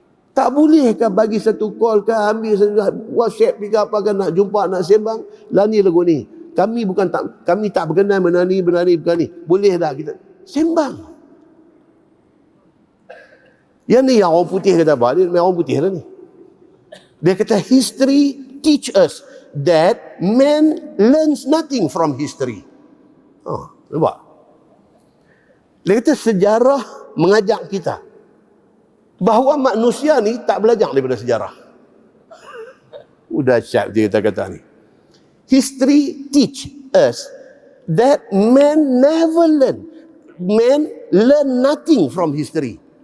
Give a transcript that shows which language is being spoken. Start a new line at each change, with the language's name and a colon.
Malay: Tak bolehkah bagi satu call ke, ambil satu WhatsApp ke apa kan, nak jumpa, nak sembang, lani lagu ni. Kami tak berkenan benda ni. Boleh dah kita sembang. Yang ni yang orang putih kata apa? Dia orang putih lah ni. Dia kata
English: history teach us that man learns nothing from history.
Malay: Nampak? Dia kata sejarah mengajak kita bahawa manusia ni tak belajar daripada sejarah. Udah siap dia kata ni.
English: History teach us that man never learn. Man learn nothing from history.